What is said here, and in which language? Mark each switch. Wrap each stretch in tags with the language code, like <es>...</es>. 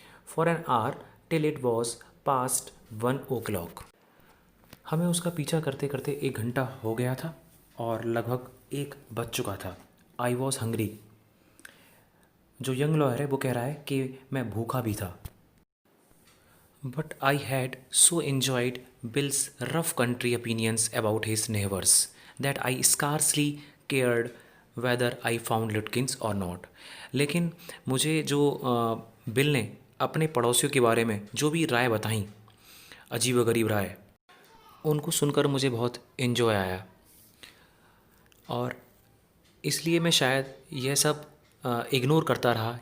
<en>for an hour till it was past 1 o'clock,</en> <hi>हमें उसका पीछा करते करते 1 घंटा हो गया था और लगभग 1 बज चुका था।</hi> <en>I was hungry,</en> <hi>जो यंग लॉयर है वो कह रहा है कि मैं भूखा भी था।</hi> <en>But I had so enjoyed Bill's rough country opinions about his neighbors that I scarcely cared whether I found Lutkins or not.</en> <hi>लेकिन मुझे जो बिल ने अपने पड़ोसियों के बारे में जो भी राय बताई, अजीब व गरीब राय, उनको सुनकर मुझे बहुत इन्जॉय आया, और इसलिए मैं शायद यह सब इग्नोर करता रहा।</hi>